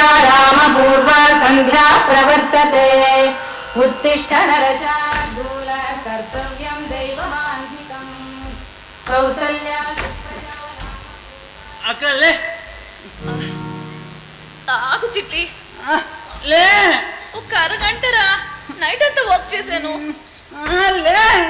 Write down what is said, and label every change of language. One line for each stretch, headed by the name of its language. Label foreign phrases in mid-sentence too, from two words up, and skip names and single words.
Sanskrit: रामपूर्वा संध्या प्रवर्तते उत्तिष्ठ नरशार्दूल कर्तव्यं दैवमान्तिकम् कौसल्या
Telugu: అక్కలే తాగు చిట్టి, లే ఒక అరగంటరా, నైట్ అంతా వర్క్ చేశాను. లే